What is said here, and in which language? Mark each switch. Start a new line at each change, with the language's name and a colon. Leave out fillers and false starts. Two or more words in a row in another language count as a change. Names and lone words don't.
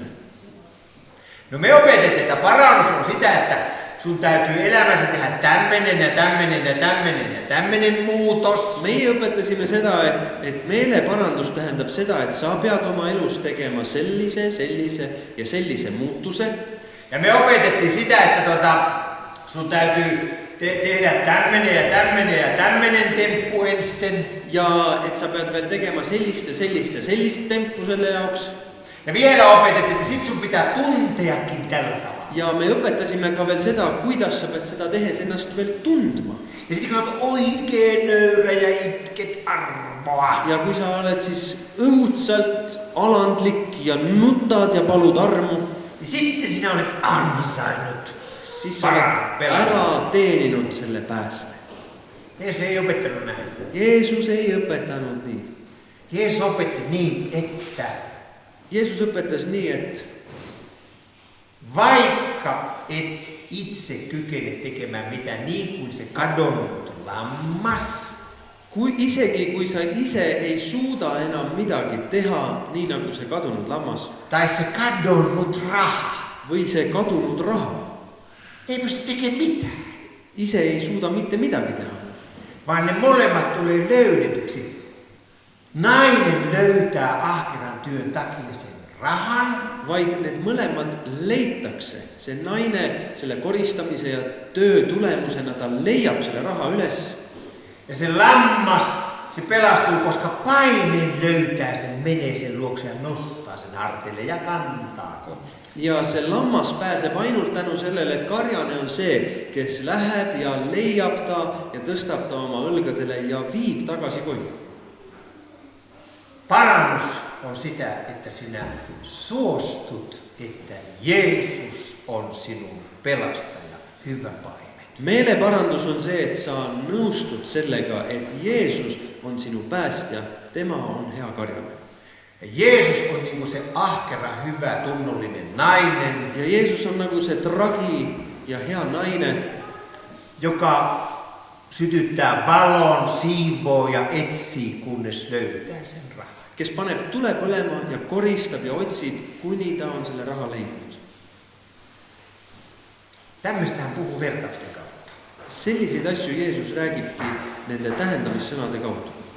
Finnish: No me opetettiin, että parannus on sitä, että sun täytyy elämässä tehdä tämmönen ja tämmönen ja tämmönen ja tämmönen muutos.
Estonian: Meie õpetasime seda, et meeleparandus tähendab seda, et sa pead oma elus tegema sellise ja sellise muutuse.
Finnish: Ja me opetettiin sitä, että sun täytyy tehdä tämmönen ja tämmönen ja tämmönen temppu ensin.
Estonian: Ja et sa pead veel tegema sellist temppu selle jaoks.
Finnish: Ja vielä opetettiin, että sit sun pitää tunteakin tällä tavalla.
Estonian: Ja me õpetasime ka veel seda, kuidas sa pead seda tehes ennast veel tundma.
Finnish: Ja sitten kun olet oikein nöyrä ja itket armoa.
Estonian: Ja kui sa oled siis õudselt alandlik ja nutad ja palud armu,
Finnish: niin sitten sinä olet ansainnut.
Estonian: siis sa oled ära teeninud selle pääste.
Finnish: Jeesus ei opettanut näin.
Estonian: Jeesus ei õpetanud nii.
Finnish: Jeesus opetti niin, että
Estonian: Jeesus õpetas nii, et
Finnish: vaikka et itse kykene tekemään mitään niin kuin se kadonnut lammas,
Estonian: isegi kui sa ise ei suuda enam midagi teha, nii nagu see kadunud lammas
Finnish: tai se kadonnut raha,
Estonian: või see kadunud raha,
Finnish: ei pysty tekemään mitään.
Estonian: ise ei suuda mitte midagi teha.
Finnish: Vaan ne molemmat tulee löydetyksi. Nainen löytää ahkeran työn takia sen rahan.
Estonian: Vaid need mõlemad leitakse. See naine selle koristamise ja töö tulemusena ta leiab selle raha üles.
Finnish: Ja se lammas se pelastuu, koska paine löytää sen, menee sen luokse ja nostaa sen harteille ja kantaa kotiin.
Estonian: Ja see lammas pääseb ainult tänu sellele, et karjane on see, kes läheb ja leiab ta ja tõstab ta oma õlgadele ja viib tagasi koju.
Finnish: Parannus on sitä, että sinä suostut, että Jeesus on sinun pelastaja, hyvä paimen.
Estonian: Meeleparandus on see, et sa nõustud sellega, et Jeesus on sinu päästja, tema on hea karjane.
Finnish: Ja Jeesus on niinku se ahkera, hyvä, tunnollinen nainen,
Estonian: Ja Jeesus on nagu see tragi ja hea naine,
Finnish: joka sytyttää valon, siivoo ja etsii, kunnes löytää sen rahan.
Estonian: kes paneb tule põlema ja koristab ja otsib, kuni ta on selle raha leidnud.
Finnish: Tämmöistä hän puhuu vertausten kautta.
Estonian: Selliseid asju Jeesus räägibki nende tähendamissõnade kaudu.